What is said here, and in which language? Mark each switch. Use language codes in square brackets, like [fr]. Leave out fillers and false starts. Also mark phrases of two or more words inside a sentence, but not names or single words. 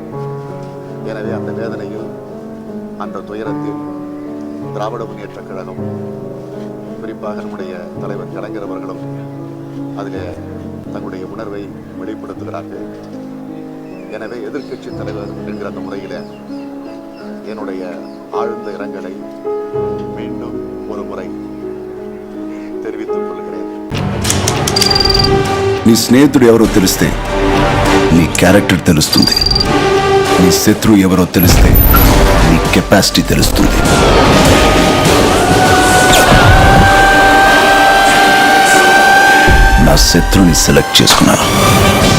[ta] எனவே அந்த வேதனையில், அந்த துயரத்தில் திராவிட முன்னேற்ற கழகம், குறிப்பாக நம்முடைய தலைவர் கலைஞர் அவர்களும் அதில் தங்களுடைய உணர்வை வெளிப்படுத்துகிறார்கள். எனவே எதிர்க்கட்சி தலைவர் என்கிற அந்த முறையில் என்னுடைய ஆழ்ந்த இரங்கலை மீண்டும் ஒரு முறை தெரிவித்துக் கொள்கிறேன். [te] నీ స్నేహితుడు ఎవరో తెలిస్తే నీ క్యారెక్టర్ తెలుస్తుంది. నీ శత్రువు ఎవరో తెలిస్తే నీ కెపాసిటీ తెలుస్తుంది. నా శత్రువుని సెలెక్ట్ చేసుకున్నాను.